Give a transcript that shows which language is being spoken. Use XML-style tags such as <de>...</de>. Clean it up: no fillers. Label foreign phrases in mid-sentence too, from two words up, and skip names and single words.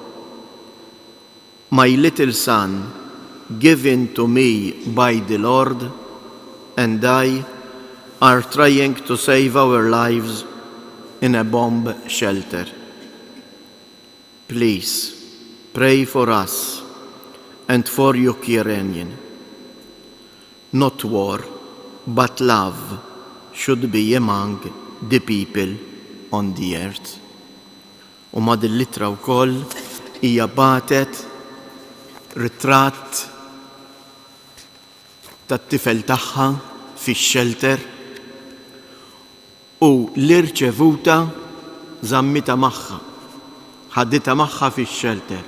<en>My little son, given to me by the Lord, and I are trying to save our lives in a bomb shelter. Please pray for us and for Ukrainian. Not war, but love should be among the people on the earth.</en> <mt>U ma dil-litra wkoll hija batet ritratt tat-tifel tagħha fix-shelter u l-irċevuta żammita magħha, ħaddita magħha fix-shelter.</mt>